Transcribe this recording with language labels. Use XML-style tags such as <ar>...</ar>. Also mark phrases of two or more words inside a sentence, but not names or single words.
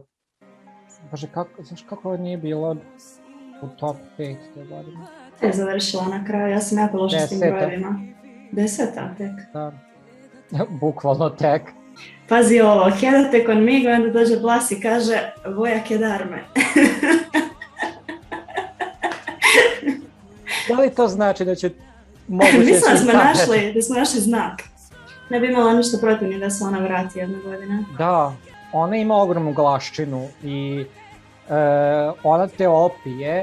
<hr>Bože, kako nije bilo u top 5 te godine? Je završila na kraju, ja sam jako loša s tim brojevima. 10. tek. Da. Bukvalno tek. Pazi ovo,</hr> <es>Quédate conmigo,</es> <hr>onda dođe Blas i kaže</hr> <es>voy a quedarme.</es> <hr>Da li to znači da će moguće... Mislim da smo našli znak. Ne bi imala ništa protiv ni da se ona vrati jedne godine. Da, ona ima ogromnu glaščinu i ona te opije.</hr>